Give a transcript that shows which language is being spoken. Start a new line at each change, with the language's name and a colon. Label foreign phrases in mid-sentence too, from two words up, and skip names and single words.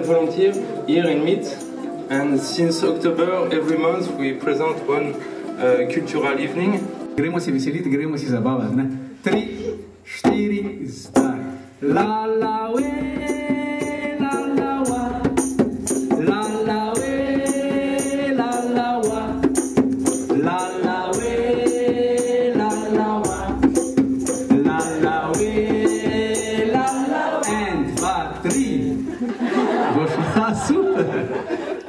English: volunteer here in MIT, and since October every month we present one cultural evening.
Slovenian: Gremo se veseliti, gremo si zabavati, ne? 3, 4, zdaj. La la we, la la wa, la la we, la la wa, la la we, la la wa, la la we, la la wa.
English: And 2, 3. Super.